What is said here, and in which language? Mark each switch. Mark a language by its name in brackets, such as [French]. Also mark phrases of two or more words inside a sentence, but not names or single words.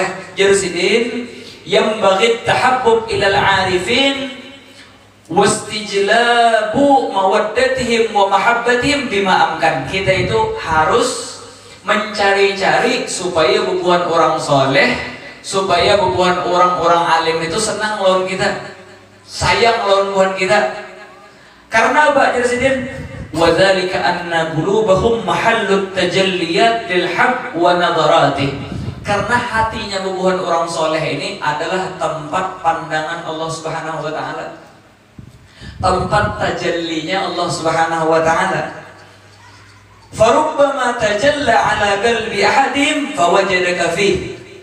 [Banjar] Jersidin yang bagi [Arabic] تحبب إلى العارفين واستجلاب مودتهم ومحبتهم بما أمكن. [Banjar] Kita itu harus mencari-cari supaya bubuhan orang soleh, supaya bubuhan orang-orang alim itu senang lawan kita, sayang lawan bubuhan kita. Karena apa Jersidin? [Arabic] وذلك أن قلوبهم محل التجليات للحق ونظراته. [Banjar] Karena hatinya bubuhan orang soleh ini adalah tempat pandangan Allah [Arabic] سبحانه وتعالى, [Banjar] tempat tajallinya Allah [Arabic] سبحانه وتعالى. فربما تجلى على قلب أحدهم فوجدك فيه.